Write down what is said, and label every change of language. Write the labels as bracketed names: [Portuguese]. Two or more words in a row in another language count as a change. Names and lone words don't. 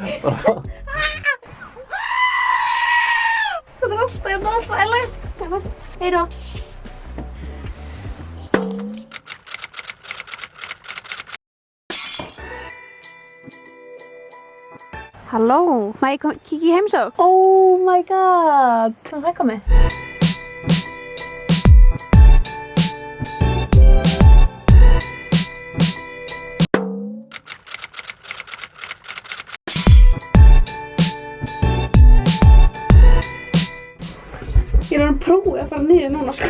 [Icelandic] Þetta er alltaf hérna óþægilegt. Heyrðu. Halló, má ég kíkja í heimsókn? [English] Oh my god, [Icelandic] hvað er það komið? Ég er að prófa að fara niður núna, sko.